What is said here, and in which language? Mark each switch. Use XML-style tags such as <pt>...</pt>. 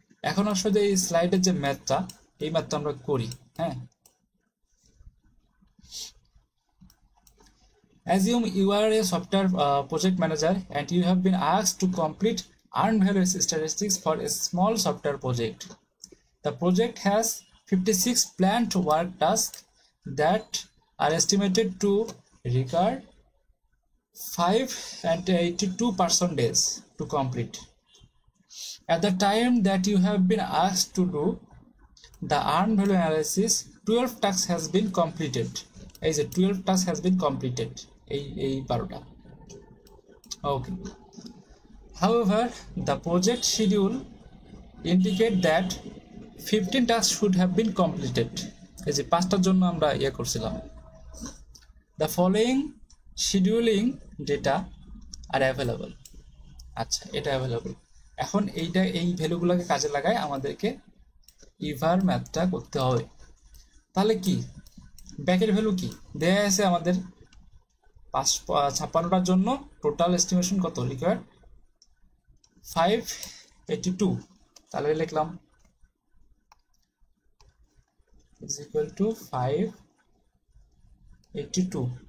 <bn>এখন আসলে এই স্লাইডের যে ম্যাথটা, এই ম্যাথটা আমরা করি, হ্যাঁ।</bn> <en>Assume you are a software project manager and you have been asked to complete earned value statistics for a small software project. The project has 56 planned work tasks that are estimated to require 582 days to complete. At the time that you have been asked to do the earned value analysis, 12 tasks has been completed. Is it 12 tasks has been completed?</en> <bn>এই 12টা,</bn> <en>okay. However, the project schedule indicate that 15 tasks should have been completed.</en> <bn>এই যে 5টার জন্য আমরা করছিলাম।</bn> <en>The following scheduling data are available.</en> <bn>আচ্ছা, এটা available। এখন এই ভ্যালুগুলোকে কাজে লাগায় আমাদেরকে ইভার ম্যাথটা করতে হবে। তাহলে কি ব্যাকের ভ্যালু কি দেয়া আছে আমাদের, 56টার জন্য টোটাল এস্টিমেশন কত রিকোয়ার্ড 582, তাহলে লিখলাম</bn> <en>is equal to 582।</en>